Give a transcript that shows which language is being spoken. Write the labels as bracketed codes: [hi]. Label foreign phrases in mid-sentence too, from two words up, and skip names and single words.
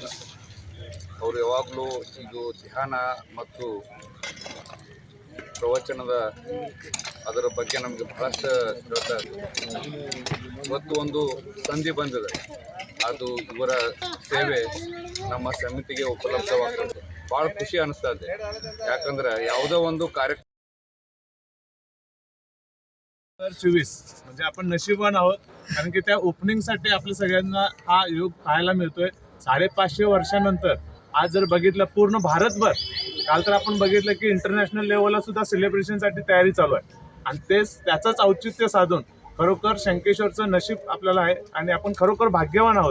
[kn] ಅವರು ಯಾವಾಗಲೂ ಇದು ಧ್ಯಾನ ಮತ್ತು ಪ್ರವಚನದ ಅದರ ಬಗ್ಗೆ ನಮಗೆ ಬಹಳಷ್ಟು ಹೇಳ್ತಾ ಇದ್ದಾರೆ. ಇವತ್ತು ಒಂದು ಸಂಧಿ ಬಂದಿದೆ, ಅದು ಇವರ ಸೇವೆ ನಮ್ಮ ಸಮಿತಿಗೆ उपलब्धವಾಗ್ತದೆ. ಭಾಳ ಖುಷಿ ಅನಿಸ್ತಾ ಇದೆ. याकंದ್ರೆ ಯಾವುದೋ ಒಂದು ಕಾರ್ಯಕ್ರಮ [mr] 2024 म्हणजे आपण नशीबवान आहोत, कारण की त्या ओपनिंगसाठी आपल्या सगळ्यांना हा योग पाहायला मिळतोय. 550 वर्षानंतर आज जर बघितलं पूर्ण भारतभर, काल तर आपण बघितलं की इंटरनॅशनल लेवलला सुद्धा सेलिब्रेशनसाठी तयारी चालू आहे. आणि त्याचंच औचित्य साधून खरोखर शंकेश्वरचं नशीब आपल्याला आहे आणि आपण खरोखर भाग्यवान आहोत.